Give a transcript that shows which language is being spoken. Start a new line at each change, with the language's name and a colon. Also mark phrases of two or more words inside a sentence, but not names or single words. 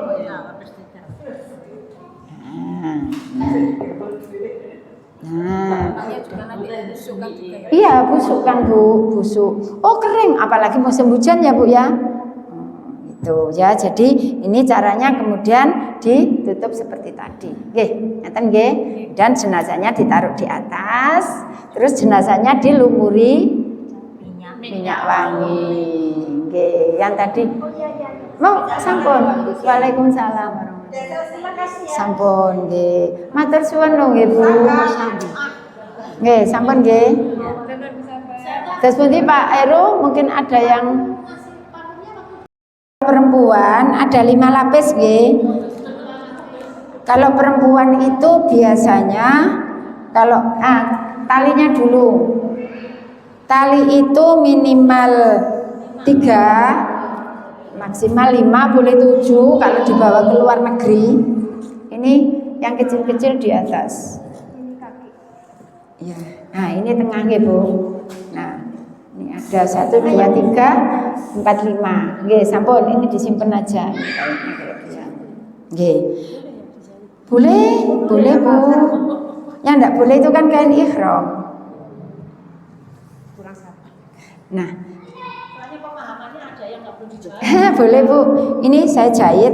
Indonesian: Nah, iya busuk kan Bu, busuk. Oh kering, apalagi musim hujan ya Bu ya. Itu ya, jadi ini caranya kemudian ditutup seperti tadi.
Javanese: Nggih, ngeten nggih.
Indonesian: Dan jenazahnya ditaruh di atas, terus jenazahnya dilumuri minyak wangi. Nggih, yang tadi. Mau sampun.
Javanese: Waalaikumsalam. Sampun nggih. Matur suwun lho nggih Bu. Nggih, sampun nggih. Terus pundi Pak Heru,
Indonesian: mungkin ada yang perempuan ada 5 lapis nggih. Kalau perempuan itu biasanya kalau talinya dulu. Tali itu minimal 3, maksimal 5, boleh 7 kalau dibawa ke luar negeri. Ini yang kecil-kecil di atas. Ya. Nah, ini tengah nggih, Bu. Nah, ini ada 1 2 3 4 5. Nggih, sampun ini disimpan aja. Nggih. Boleh, Bu. Yang enggak boleh itu kan kain ihram. Nah, boleh Bu, ini saya jahit.